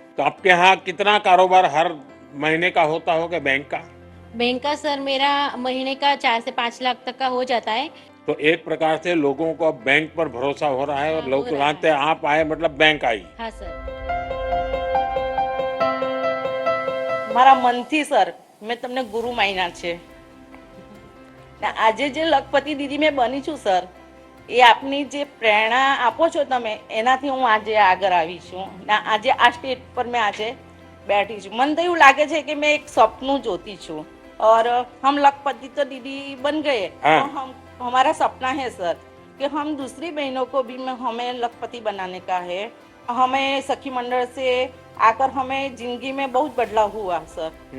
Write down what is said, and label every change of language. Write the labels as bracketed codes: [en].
[hi] तो आपके यहाँ कितना कारोबार हर महीने का होता होगा बैंक का? बैंक का सर मेरा महीने का 4 से 5 लाख तक का हो जाता है। तो एक प्रकार से लोगों को अब बैंक पर भरोसा हो रहा है, और लोग जानते हैं आप आए मतलब बैंक आई। हाँ सर। [gu] મારા મનથી સર મેં તમને ગુરુ માન્યા છે ને આજે જે લખપતિ દીદી મેં બની છું સર, એ આપની જે પ્રેરણા આપો છો તમે, એનાથી હું આજે આગળ આવી છું ને આજે આ સ્ટેજ પર મેં આજે बैठी છું. મને તો એવું લાગે છે કે [hi] मैं एक सपनू [gu] જોતી છું, [hi] और हम लखपति तो दीदी बन गए, तो हम हमारा सपना है सर कि हम दूसरी बहनों को भी हमें लखपति बनाने का है. हमें सखी मंडल से आकर हमें जिंदगी में बहुत बदलाव हुआ सर.